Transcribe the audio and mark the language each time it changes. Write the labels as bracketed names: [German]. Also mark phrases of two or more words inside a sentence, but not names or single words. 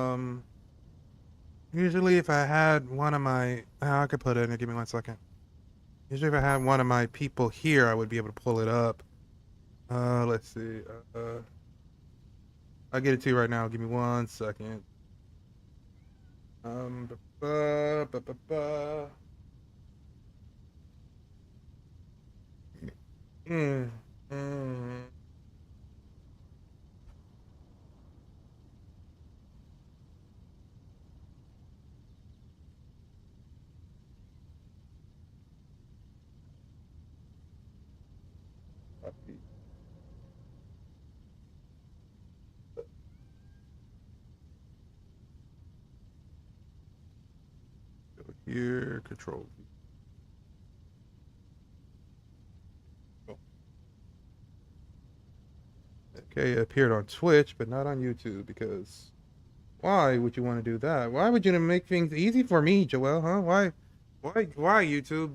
[English] Usually if I had one of my I could put it in, give me 1 second. Usually if I had one of my people here, I would be able to pull it up. Let's see. I'll get it to you right now. Give me 1 second. Ba, ba, ba, ba. Mm, mm. Copy. Go here, control V. Oh. Okay, it appeared on Twitch, but not on YouTube because why would you want to do that? Why would you make things easy for me, Joel? Huh? Why YouTube?